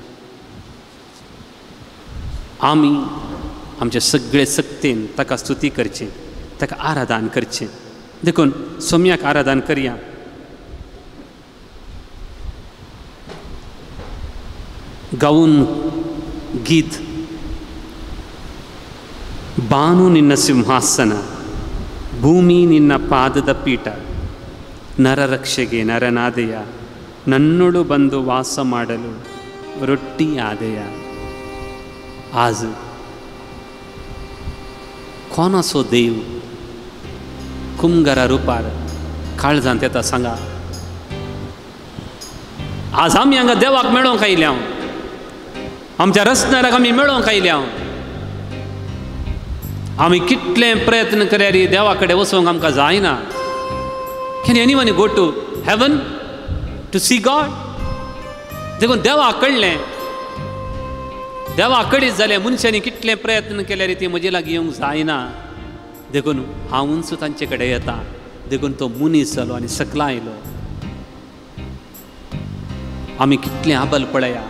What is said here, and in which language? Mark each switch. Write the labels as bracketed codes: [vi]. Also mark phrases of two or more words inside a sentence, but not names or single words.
[kok] आमी आमचे सगळे सक्तीन ताका स्तुती करची, ताका आराधन करचें. देखून सोम्याक आराधन करया. गाऊन गीत [kn] ಬಾನು ನಿನ್ನ ಸಿಂಹಾಸನ, ಭೂಮಿ ನಿನ್ನ ಪಾದದ ಪೀಠ, ನರರಕ್ಷೆಗೆ ನರನಾದೆಯ, ನನ್ನೊಳು ಬಂದು ವಾಸ ಮಾಡಲು ರೊಟ್ಟಿ ಆದೆಯ. [kok] आज कोण असो देव कुमगारा रुपार काळजांत येता सांगा. आज आमी हांगा देवाक मेळोवंक आयल्या, आमच्या रचणाराक आमी मेळोवंक आयल्या. आमी कितले प्रयत्न केल्यार देवा कडेन वचोंक आमकां जायना. [en] Can anyone go to heaven to see God? [kok] देखून देवा कळ्ळें, देवा कडेन जालें मनशांनी कितले प्रयत्न केल्यार ती म्हजे लागीं येवंक जायना. देखून हांवूच तांचे कडेन येता. देखून तो मनीस जालो आनी सकला आयलो. आमी कितलें आबल पळया.